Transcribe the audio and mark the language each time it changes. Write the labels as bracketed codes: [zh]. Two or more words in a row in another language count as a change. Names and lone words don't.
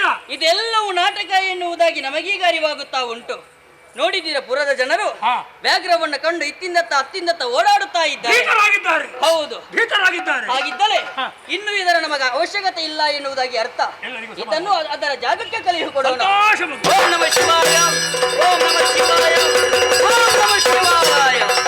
[kn] ಇದೆಲ್ಲವೂ ನಾಟಕ ಎನ್ನುವುದಾಗಿ ನಮಗೀಗ ಅರಿವಾಗುತ್ತಾ ಉಂಟು. ನೋಡಿದ್ದೀರಾ, ಪುರದ ಜನರು ಹಾ. ವ್ಯಾಘ್ರವನ್ನು ಕಂಡು ಇತ್ತಿಂದತ್ತ ಅತ್ತಿಂದತ್ತ ಓಡಾಡುತ್ತಾ ಇದ್ದಾರೆ. ಭೀತರಾಗಿದ್ದಾರೆ, ಹೌದು, ಭೀತರಾಗಿದ್ದಾರೆ. ಹಾಗಿದ್ದರೆ ಹಾ. ಇನ್ನು ಇದರ ನಮಗೆ ಅವಶ್ಯಕತೆ ಇಲ್ಲ ಎನ್ನುವುದಾಗಿ ಅರ್ಥ. ಎಲ್ಲರಿಗೂ ಸಮಾಧಾನ. ಇದನ್ನು ಅದರ ಜಾಗಕ್ಕೆ ಕಳುಹಿಸಿಕೊಡೋಣ. ಸಂತೋಷ ಬಂತು. [sa] ಓಂ ನಮಃ ಶಿವಾಯ, ಓಂ ನಮಃ ಶಿವಾಯ, ಓಂ ನಮಃ ಶಿವಾಯ.